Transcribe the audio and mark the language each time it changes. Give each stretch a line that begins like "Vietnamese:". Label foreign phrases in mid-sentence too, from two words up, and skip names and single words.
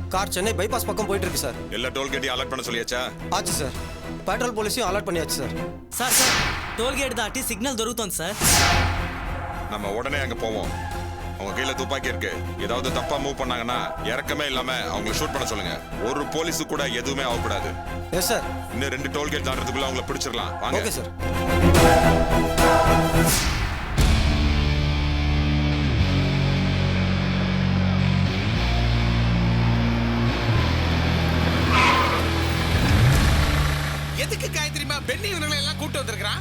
Tamil: கார் சென்னை பைபாஸ் பக்கம் போயிட்டு இருக்கு சார். எல்லா டோல்கேட்டையும் அலர்ட் பண்ண சொல்லியாச்சா? ஆச்சு சார்.
English: patrol police
Tamil: அலர்ட் பண்ணியாச்சு சார்.
Telugu: సార్ సార్ టోల్ గేట్ దాటి సిగ్నల్ దొరుకుతోంది సార్.
Tamil: நம்ம உடனே அங்க போவோம். அவங்க கையில துப்பாக்கி இருக்கு. ஏதாவது தப்பா மூவ் பண்ணாங்கன்னா இறக்கமே இல்லாம அவங்கள ஷூட் பண்ண சொல்லுங்க. ஒரு போலீஸு கூட எதுவுமே ஆகக்கூடாது.
English: yes sir.
Tamil: இன்னும் 2 டோல்கேட் தாண்டறதுக்குள்ள அவங்கள பிடிச்சிடலாம். வாங்க.
English: okay sir.
Tamil: எதுக்கு காயத்ரிமா பெண்ணி இவங்களை எல்லாம் கூட்டு வந்திருக்கான்?